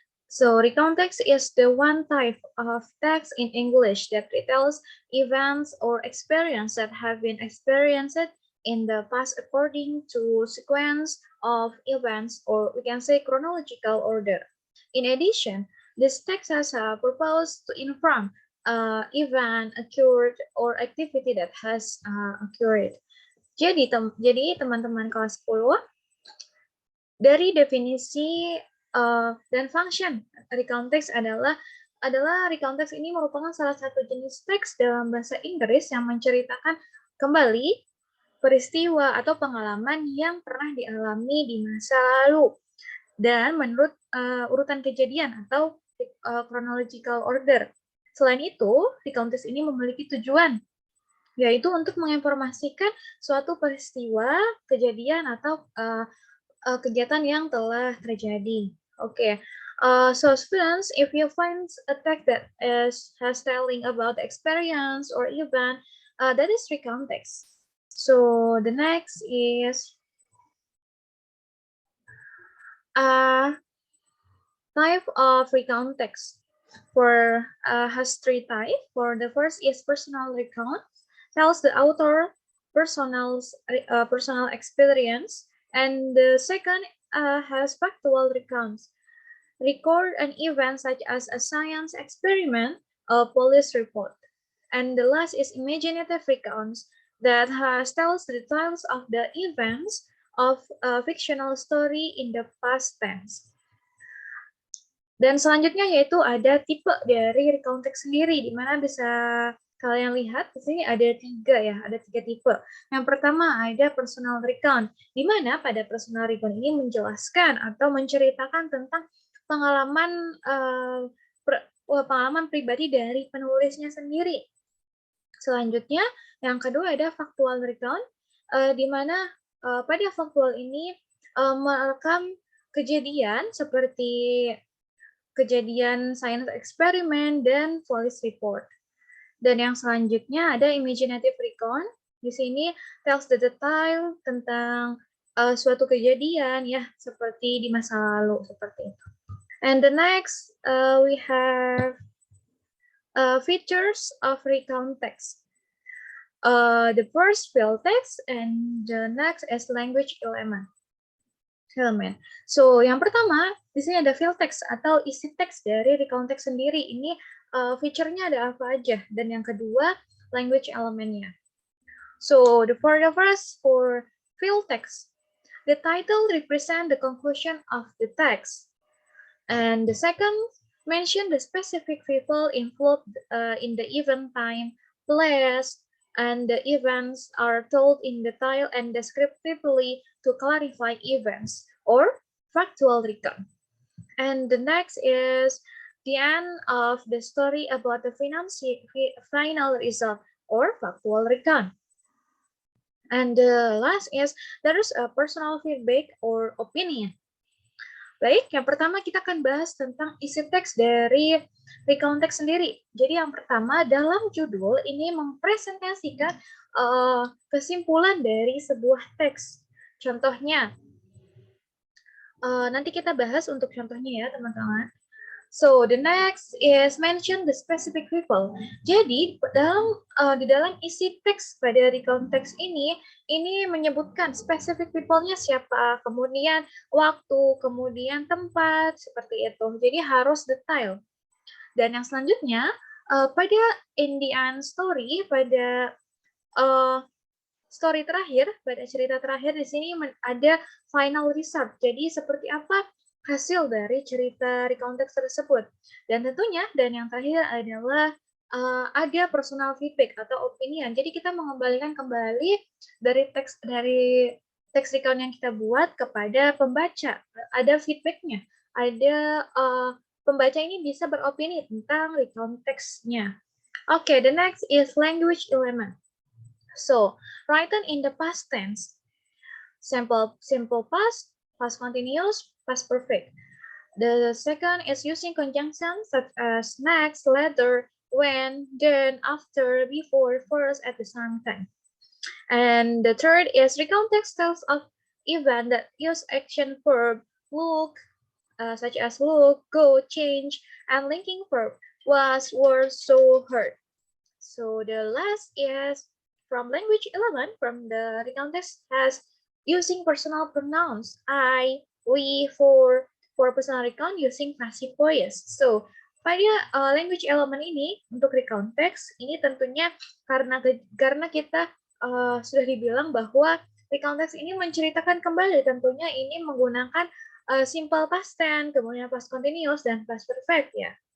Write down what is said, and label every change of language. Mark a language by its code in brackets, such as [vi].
[en] So recount text is the one type of text in English that retells events or experiences that have been experienced in the past according to sequence of events, or we can say chronological order. In addition, this text has a purpose to inform event occurred or activity that has occurred. [id] Jadi teman-teman kelas 10, dari definisi dan [en] function [id] recount text adalah recount text ini merupakan salah satu jenis teks dalam bahasa Inggris yang menceritakan kembali peristiwa atau pengalaman yang pernah dialami di masa lalu dan menurut urutan kejadian atau chronological order. Selain itu, recount text ini memiliki tujuan, yaitu untuk menginformasikan suatu peristiwa, kejadian, atau kegiatan yang telah terjadi. [en] Okay. So students, if you find a text that has telling about experience or event, that is recount text. So the next is type of recount text. Has three types. For the first is personal recount, tells the author personal experience, and the second has factual recounts, record an event such as a science experiment, a police report, and the last is imaginative recounts that tells the details of the events of a fictional story in the past tense. [id] Dan selanjutnya yaitu ada tipe dari recount text sendiri, di mana bisa kalian lihat di sini ada tiga tipe. Yang pertama ada personal recount, di mana pada personal recount ini menjelaskan atau menceritakan tentang pengalaman pribadi dari penulisnya sendiri. Selanjutnya, yang kedua ada factual recount, di mana pada factual ini merekam kejadian seperti kejadian science eksperimen dan police report. Dan yang selanjutnya ada imaginative recount. Di sini [en] tells the detail [id] tentang suatu kejadian ya, seperti di masa lalu seperti itu. [en] And the next we have features of recount text. The first field text and the next is language element. [id] So yang pertama di sini ada field text atau isi teks dari recount text sendiri. Ini feature-nya ada apa aja, dan yang kedua language elementnya. [en] So for the first, for field text, the title represent the conclusion of the text, and the second mention the specific people involved in the event, time, place, and the events are told in detail and descriptively to clarify events, or factual recount. And the next is the end of the story about the final result, or factual recount. And the last is there is a personal feedback or opinion. [id] Baik, yang pertama kita akan bahas tentang isi teks dari recount text sendiri. Jadi yang pertama, dalam judul ini mempresentasikan kesimpulan dari sebuah teks. Contohnya, nanti kita bahas untuk contohnya ya teman-teman. [en] So the next is mention the specific people. [id] Jadi di dalam isi teks pada recount text ini menyebutkan [en] specific people- [id] nya siapa, kemudian waktu, kemudian tempat, seperti itu. Jadi harus detail. Dan yang selanjutnya pada [en] Indian story, [id] pada story terakhir, pada cerita terakhir di sini ada [en] final result. [id] Jadi seperti apa hasil dari cerita recount text tersebut. Dan tentunya, dan yang terakhir adalah ada [en] personal feedback [id] atau [en] opinion. [id] Jadi kita mengembalikan kembali dari teks recount yang kita buat kepada pembaca. Ada feedbacknya. Ada pembaca ini bisa beropini tentang recount text-nya. [en] Okay, the next is language element. So, written in the past tense. Simple past, past continuous, past perfect. The second is using conjunctions such as next, later, when, then, after, before, first, at the same time. And the third is recount text tells of event that use action verb, look, such as look, go, change, and linking verb, was, were, saw, heard. So the last is from language element from the recount text has using personal pronouns I, we, for personal recount using passive voice. [id] So pada language element ini untuk recount text ini tentunya karena kita sudah dibilang bahwa recount text ini menceritakan kembali, tentunya ini menggunakan [en] simple past tense, [id] kemudian [en] past continuous [id] dan [en] past perfect [id] ya.